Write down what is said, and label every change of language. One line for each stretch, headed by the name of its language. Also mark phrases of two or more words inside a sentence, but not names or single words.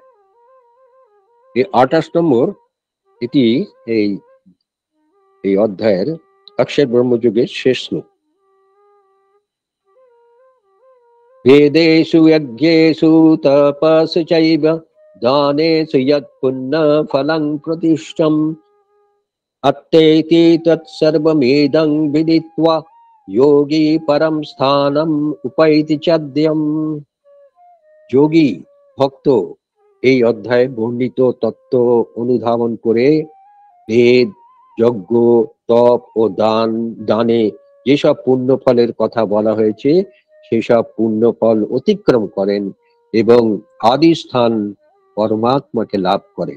Bangla: এই 28 নম্বর, এটি এই এই অধ্যায়ের অক্ষর ব্রহ্মযুগের শেষ শ্লোক।
Sanskrit: বেদেষু যজ্ঞেষু তপস্যু চৈব দানেষু যৎ পুণ্য ফলং প্রদিষ্টম अत्तेति तत्सर्वमेदं विदित्वा योगी परम स्थानम उपैति चाद्यम।
Bangla: যোগী ভক্ত এই অধ্যায়ে বর্ণিত তত্ত্ব অনুধাবন করে বেদ, যজ্ঞ, তপ ও দানে যেসব পুণ্য ফলের কথা বলা হয়েছে সেসব পুণ্য ফল অতিক্রম করেন এবং আদি স্থান পরমাত্মাকে লাভ করেন।